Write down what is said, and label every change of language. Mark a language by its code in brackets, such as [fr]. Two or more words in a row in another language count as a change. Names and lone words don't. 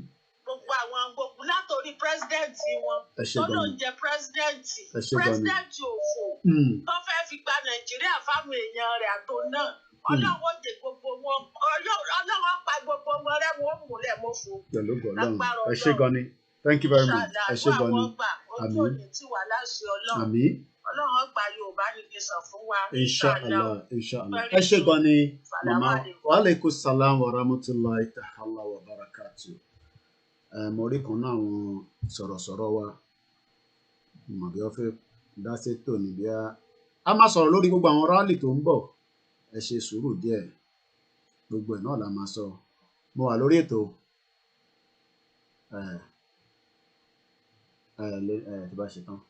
[yo] Gbogbo àwọn gbogbo látòrí pírẹsidẹ́ǹtì wọn tó ló ń jẹ pírẹsidẹ́ǹtì òfò tó fẹ́ fi gba Nàìjíríà fáwọn èèyàn rẹ̀ àtò náà. Ọlọ́run jẹ gbogbo wọn, Ọlọ́run pa gbogbo wọn rẹ́ wọn múlẹ̀ mọ́fò. Lágbára Ọlọ́run. Ẹ ṣé gan ni. [en] Thank you very much. [yo] Ẹ ṣé gan ni. Àmín. Ọlọ́run gba Yorùbá nation fún wa. [ar] إن شاء الله، إن شاء الله. [yo] Ẹ ṣé gan ni mama. [ar] وعليكم السلام ورحمة الله تعالى وبركاته. [yo] Mo rí kan náà àwọn sọ̀rọ̀sọ̀rọ̀ wa. Mo bí ó fẹ́ dá sétò ní bí a máa sọ̀rọ̀ lórí gbogbo àwọn rally tó ń bọ̀. Ẹ ṣe sùúrù díẹ̀. Gbogbo ẹ̀ náà la máa sọ. Mo wà lórí ètò tí bá ṣe tán.